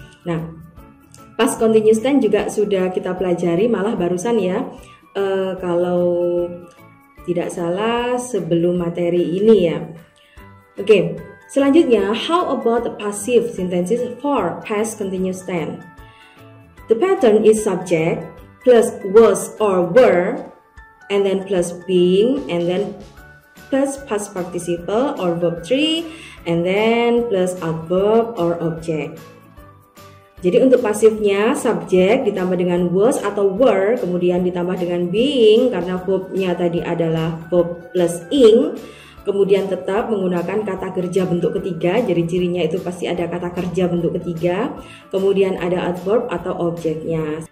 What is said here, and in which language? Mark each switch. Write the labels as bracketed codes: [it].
[id] Nah, past continuous tense juga sudah kita pelajari malah barusan ya, kalau tidak salah sebelum materi ini ya. [en] Oke, [id] selanjutnya [en] how about the passive sentences for past continuous tense? The pattern is subject plus was or were, and then plus being, and then plus past participle or verb 3, and then plus adverb or object. [id] Jadi untuk pasifnya subject ditambah dengan was atau were, kemudian ditambah dengan being karena verbnya tadi adalah verb plus ing, kemudian tetap menggunakan kata kerja bentuk ketiga, jadi cirinya itu pasti ada kata kerja bentuk ketiga, kemudian ada adverb atau objeknya.